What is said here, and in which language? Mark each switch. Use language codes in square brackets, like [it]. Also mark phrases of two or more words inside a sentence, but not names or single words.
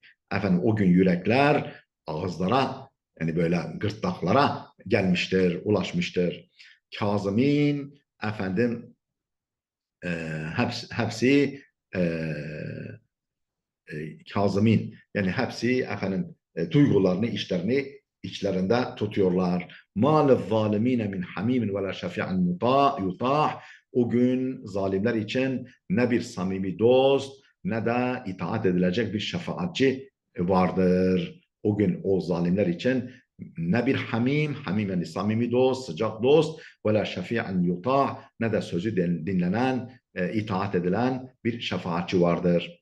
[tr] Efendim o gün yürekler ağızlara, yani böyle gırtlaklara gelmiştir, ulaşmıştır. Kazımin, efendim e, hepsi e, Kazımin, yani hepsi efendim duygularını, içlerinde tutuyorlar. [ar] مَا لِلظَّالِم۪ينَ مِنْ حَم۪يمٍ وَلَا شَفِيعٍ يُطَاعٍ. [tr] O gün zalimler için ne bir samimi dost ne de itaat edilecek bir şefaatçi vardır. O gün o zalimler için ne bir hamim yani samimi dost, sıcak dost, [ar] ولا شفيع يطاع, [tr] ne de sözü dinlenen, itaat edilen bir şefaatçi vardır.